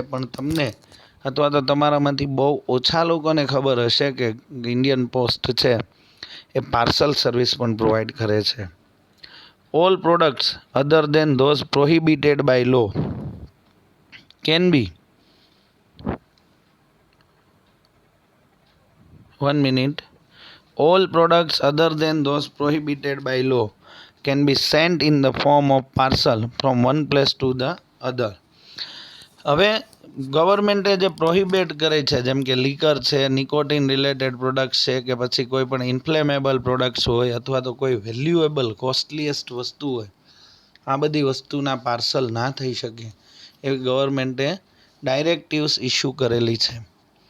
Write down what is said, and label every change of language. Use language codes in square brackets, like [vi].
[gu] પણ તમને અથવા તો તમારામાંથી બહુ ઓછા લોકોને ખબર હશે કે ઇન્ડિયન પોસ્ટ છે એ પાર્સલ સર્વિસ પણ પ્રોવાઈડ કરે છે. [en] All products other than those prohibited by law can be 1 minute. All products other than those prohibited by law can be sent in the form of parcel from one place to the other. [gu] હવે ગવર્મેન્ટે જે prohibit કરે છે, જેમ કે liquor છે, nicotine related products છે, કે પછી કોઈ પણ ઇન્ફ્લેમેબલ પ્રોડક્ટ્સ હોય, અથવા તો કોઈ વેલ્યુએબલ કોસ્ટલીએસ્ટ વસ્તુ હોય, આ બધી વસ્તુના પાર્સલ ના થઈ શકે એવી ગવર્મેન્ટે ડાયરેક્ટિવ્સ ઇસ્યુ કરેલી છે.